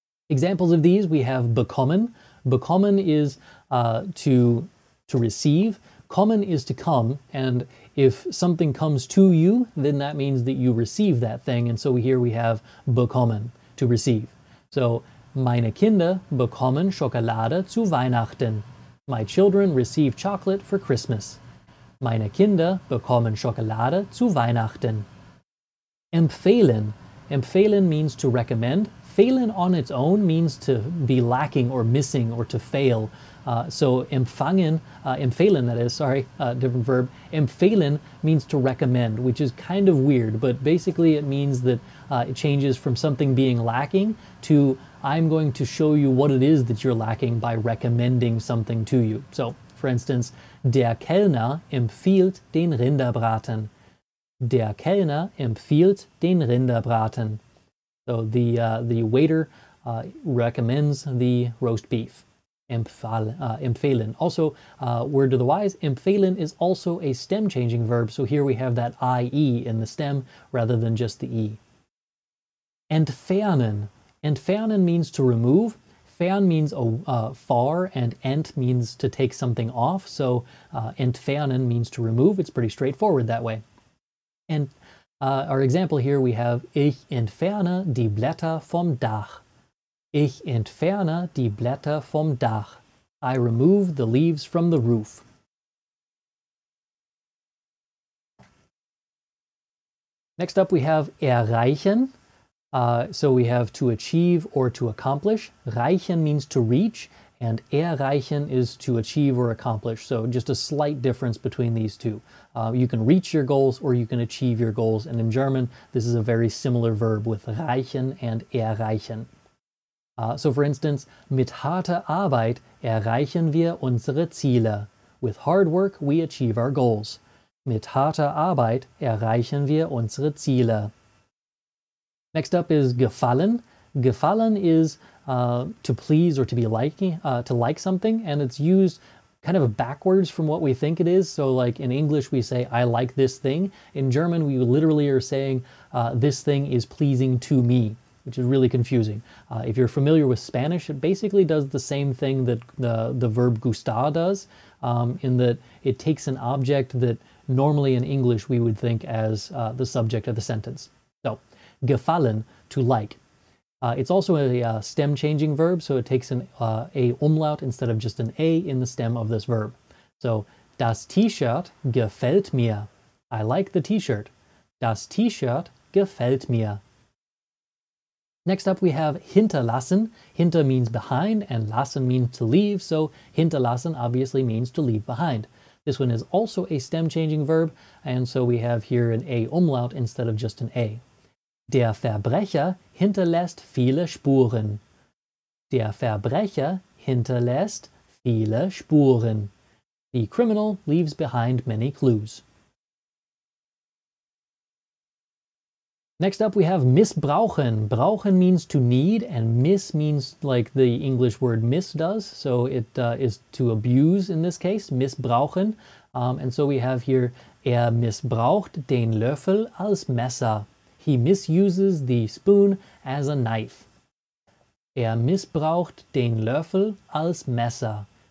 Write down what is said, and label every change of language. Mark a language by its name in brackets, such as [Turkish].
[English] Examples of these, we have bekommen. Bekommen is to receive. Kommen is to come, and if something comes to you, then that means that you receive that thing, and so here we have bekommen, to receive. [German] So, meine Kinder bekommen Schokolade zu Weihnachten. [English] My children receive chocolate for Christmas. [German] Meine Kinder bekommen Schokolade zu Weihnachten. [English] Empfehlen. Empfehlen means to recommend. Fehlen on its own means to be lacking or missing or to fail. So empfangen, empfehlen that is, sorry, different verb. Empfehlen means to recommend, which is kind of weird, but basically it means that it changes from something being lacking to I'm going to show you what it is that you're lacking by recommending something to you. So, for instance, [German] der Kellner empfiehlt den Rinderbraten. Der Kellner empfiehlt den Rinderbraten. [English] So the waiter recommends the roast beef. Empfehlen. Also, word to the wise, empfehlen is also a stem changing verb, so here we have that IE in the stem rather than just the E. Entfernen. Entfernen means to remove. Fern means far, and ent means to take something off, so entfernen means to remove. It's pretty straightforward that way. And our example here we have [German] Ich entferne die Blätter vom Dach. Ich entferne die Blätter vom Dach. [English] I remove the leaves from the roof. Next up we have erreichen. So we have to achieve or to accomplish. Reichen means to reach, and erreichen is to achieve or accomplish. So just a slight difference between these two. You can reach your goals or you can achieve your goals, and in German this is a very similar verb with reichen and erreichen. So for instance, [German] mit harter Arbeit erreichen wir unsere Ziele. [English] With hard work we achieve our goals. [German] Mit harter Arbeit erreichen wir unsere Ziele. [English] Next up is gefallen. Gefallen is to please or to be liking, to like something, and it's used kind of backwards from what we think it is. So like in English we say, I like this thing. In German we literally are saying, this thing is pleasing to me, which is really confusing. If you're familiar with Spanish, it basically does the same thing that the verb gustar does, in that it takes an object that normally in English we would think as the subject of the sentence. So, gefallen, to like. It's also a stem changing verb, so it takes an a umlaut instead of just an a in the stem of this verb. [German] So, das T-Shirt gefällt mir. [English] I like the T-shirt. [German] Das T-Shirt gefällt mir. [English] Next up we have hinterlassen. Hinter means behind and lassen means to leave, so hinterlassen obviously means to leave behind. This one is also a stem-changing verb, and so we have here an A umlaut instead of just an A. [German] Der Verbrecher hinterlässt viele Spuren. Der Verbrecher hinterlässt viele Spuren. [English] The criminal leaves behind many clues. Next up we have missbrauchen. Brauchen means to need, and miss means like the English word miss does. So it is to abuse in this case, missbrauchen. And so we have here, [German] missbraucht den Löffel als Messer. [English] He misuses the spoon as a knife. [German] Missbraucht den Löffel als Messer.